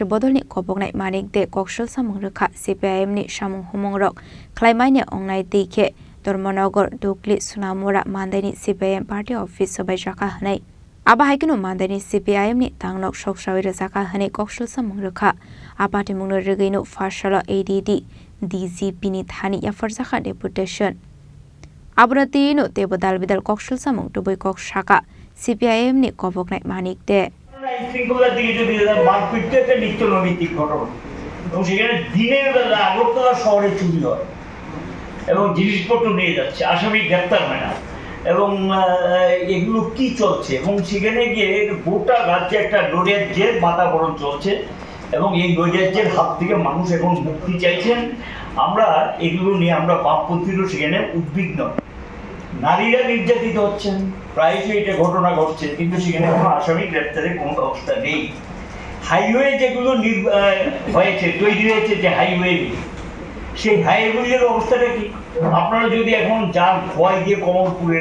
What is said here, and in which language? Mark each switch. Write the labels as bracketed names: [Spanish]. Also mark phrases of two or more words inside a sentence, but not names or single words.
[Kok Borok] bodolni koboknai manik de kokshol samung rekha CPIM ni samung humongrok khlaimaine ongnai deike Dormonogor Dukli Sunamura Mandani CPIM [English] Party Office [Kok Borok] sobai jaka hanai Aba haikino Mandani CPIM ni tangnok shokshawi rezaka hanai kokshol samung rekha apati mungno regaino Farshala ADD DGP ni thani ya farzakha deputation Abnati no tebo dalbidal kokshul samung to boy kok shaka CPIM ni koboknai manik de [Bangla] শৃঙ্খলার দিকে যদি মারপিটটা একটা নিত্য নৈমিত্তিক ঘটনা এবং সেখানে দিনের বেলা আগরতলা শহরে চুরি হয় এবং জিনিসপত্র নিয়ে যাচ্ছে আসামি গ্রেপ্তার হয় না এবং এগুলো কি চলছে এবং সেখানে গিয়ে গোটা রাজ্যে একটা নৈরাজ্যের বাতাবরণ চলছে এবং এই নৈরাজ্যের হাত থেকে মানুষ এখন মুক্তি চাইছেন আমরা এগুলো নিয়ে আমরা বামপন্থীরও সেখানে উদ্বিগ্ন নারীরা নির্যাতিত হচ্ছেন প্রায়শই এটা ঘটনা ঘটছে কিন্তু সেখানে কোনো আসামি গ্রেপ্তারের কোনো ব্যবস্থা নেই হাইওয়ে যেগুলো হয়েছে তৈরি হয়েছে যে হাইওয়ে সেই হাইওয়েগুলির অবস্থাটা কি আপনারা যদি এখন যান ভয় দিয়ে কমলপুরের